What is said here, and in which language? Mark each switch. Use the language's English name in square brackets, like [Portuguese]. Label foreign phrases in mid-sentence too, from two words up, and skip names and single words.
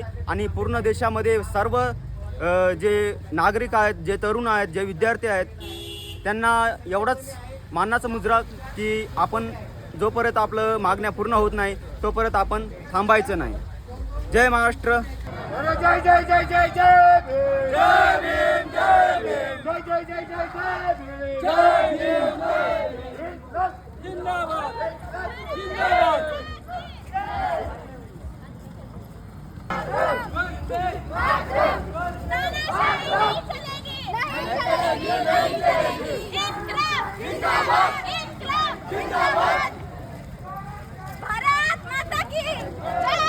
[Marathi] आणि पूर्ण देशामध्ये सर्व जे नागरिक आहेत, जे तरुण आहेत, जे विद्यार्थी आहेत, त्यांना एवढाच मानाचा मुजरा की आपण जोपर्यंत आपलं मागण्या पूर्ण होत नाही तोपर्यंत आपण थांबायचं नाही. जय महाराष्ट्र. जय जय जय जय जय भीम, जय भीम, जय भीम, जय जय जय जय भीम, जय भीम, जय भीम, जिंदाबाद, जिंदाबाद. [Hindi] भारत माता की जय.